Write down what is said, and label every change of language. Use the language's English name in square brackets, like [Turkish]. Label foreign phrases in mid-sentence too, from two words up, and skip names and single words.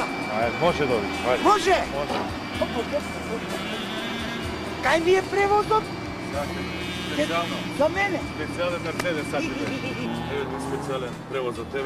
[Macedonian] Ајде, може да видиш. Ајде. Може? Кај ми е превозот? Специјално. За мене? Специјален Мерцедес сакате. Еве ти специјален превоз за тебе.